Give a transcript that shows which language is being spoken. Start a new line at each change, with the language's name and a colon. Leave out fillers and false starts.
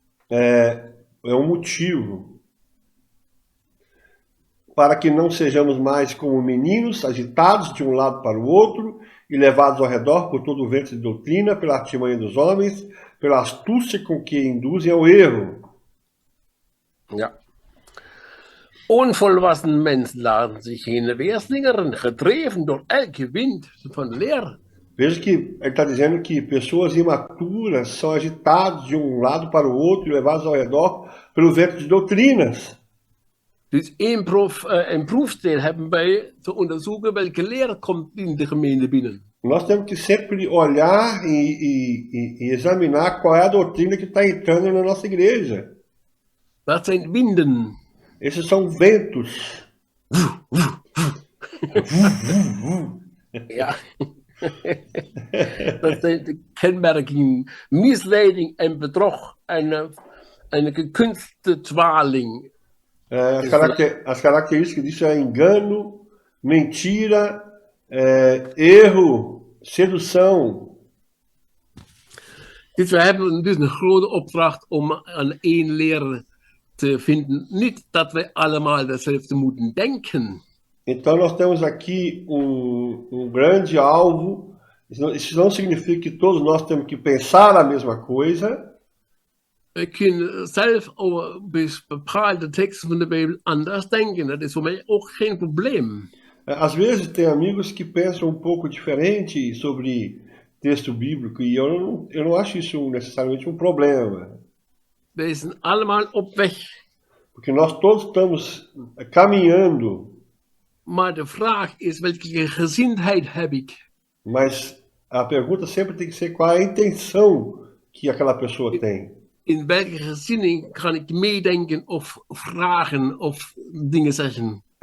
Portuguese: É motivo para que não sejamos mais como meninos, agitados de lado para o outro e levados ao redor por todo o vento de doutrina, pela artimanha dos homens, pela astúcia com que induzem ao erro.
Dutch: Ja. Onvolwassen mensen laten zich heen en weer slingeren, gedreven door elke wind van leer.
Portuguese: Veja que ele está dizendo que pessoas imaturas são agitadas de lado para o outro e levadas ao redor pelo vento de doutrinas.
Dutch: Dus een proefsteen hebben wij te onderzoeken welke leer komt in de gemeente binnen.
Portuguese: Nós temos que sempre olhar e examinar qual é a doutrina que está entrando na nossa igreja.
Dutch: Dat zijn winden.
Portuguese: Esses são ventos.
Dutch: Ja. Dat zijn de kenmerken misleiding en bedrog en gekunste dwaling.
Portuguese: As características disso é engano, mentira, erro, sedução.
Dutch: Dus we hebben dus een grote opdracht om aan één leer te vinden. Niet dat wij allemaal hetzelfde moeten denken.
Portuguese: Então nós temos aqui grande alvo. Isso não significa que todos nós temos que pensar a mesma coisa.
Dutch: We kunnen zelf over bepaalde teksten van de Bijbel anders denken. Dat is voor mij ook geen probleem.
Portuguese: Às vezes tem amigos que pensam pouco diferente sobre texto bíblico e eu não acho isso necessariamente problema.
Dutch: Wij zijn allemaal op weg.
Portuguese: Porque nós todos estamos caminhando.
Dutch: Maar de vraag is, welke gezindheid heb ik?
Portuguese: Mas a pergunta sempre tem que ser qual é a intenção que aquela pessoa tem.
Dutch: In welke gezinning kan ik meedenken of vragen of dingen zeggen?